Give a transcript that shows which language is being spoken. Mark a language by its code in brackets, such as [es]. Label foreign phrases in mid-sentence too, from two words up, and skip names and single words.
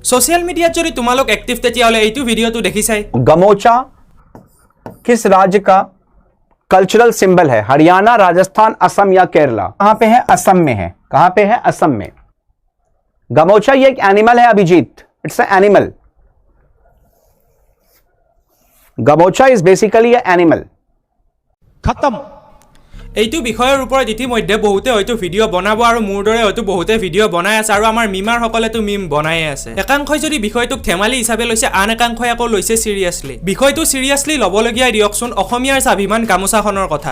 [en] social media [as] যদি তোমালোক एक्टिव তেতিয়ালে এইটো ভিডিওটো দেখিছাই [hi] गमोचा किस राज्य का कल्चरल सिंबल है? हरियाणा, राजस्थान, असम या केरला? कहां पे है? असम में है। कहां पे है? असम में। गमोचा ये एक एनिमल है अभिजीत, [en] it's a animal. Gamocha is basically a animal. [hi] खत्म। [as] এইটো বিষয়ৰ ওপৰত ইতিমধ্যে বহুতে হয়তো ভিডিও বনাব আৰু মোৰ দৰে হয়তো বহুতে ভিডিও বনাই আছে আৰু আমাৰ মিমাৰ সকলেতো মিম বনাই আছে। একাংশই যদি বিষয়টোক ধেমালি হিচাপে লৈছে, আন একাংশই আকৌ লৈছে সিৰিয়াসলি। বিষয়টো সিৰিয়াসলি ল'বলগীয়া দিয়কচোন অসমীয়াৰ স্বাভিমান গামোচাখনৰ কথা।